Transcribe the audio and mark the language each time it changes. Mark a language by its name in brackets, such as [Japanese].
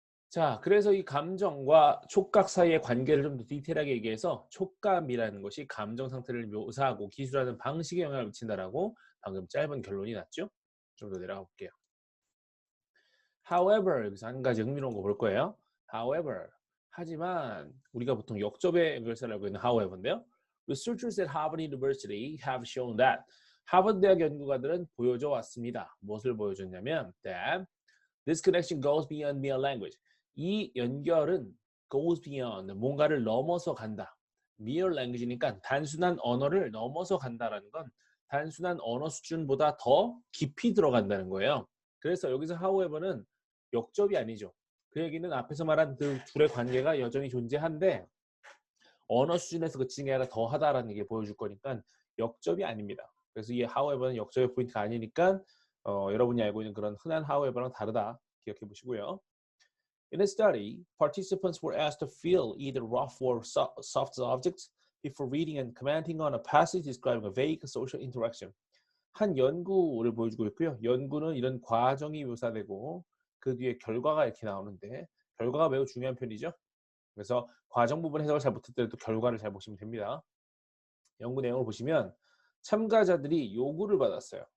[Korean] 자, 그래서 이 감정과 촉각 사이의 관계를 좀 더 디테일하게 얘기해서 촉감이라는 것이 감정 상태를 묘사하고 기술하는 방식에 영향을 미친다라고 방금 짧은 결론이 났죠? 좀 더 내려가 볼게요. However, 여기서 한 가지 흥미로운 거 볼 거예요. However, 하지만 우리가 보통 역접의 연결사를 알고 있는 however인데요. [English] Researchers at Harvard University have shown that [Korean] 하버드 대학 연구가들은 보여줘 왔습니다. 무엇을 보여줬냐면 [English] that this connection goes beyond mere language. [Korean] 이 연결은 [English] goes beyond, [Korean] 뭔가를 넘어서 간다. [English] mere language [Korean] 니까 단순한 언어를 넘어서 간다라는 건 단순한 언어 수준보다 더 깊이 들어간다는 거예요. 그래서 여기서 however는 역접이 아니죠. 그 얘기는 앞에서 말한 그 둘의 관계가 여전히 존재한데 언어 수준에서 그치는 게 아니라 더하다라는 얘기 보여줄 거니까 역접이 아닙니다. 그래서 이 however는 역접의 포인트가 아니니까 여러분이 알고 있는 그런 흔한 however랑 다르다 기억해 보시고요. [English] In a study, participants were asked to feel either rough or soft objects before reading and commenting on a passage describing a vague social interaction. [Korean] 한 연구를 보여주고 있고요. 연구는 이런 과정이 묘사되고 그 뒤에 결과가 이렇게 나오는데 결과가 매우 중요한 편이죠. 그래서 과정 부분 해석을 잘 못했더라도 결과를 잘 보시면 됩니다. 연구 내용을 보시면 참가자들이 요구를 받았어요.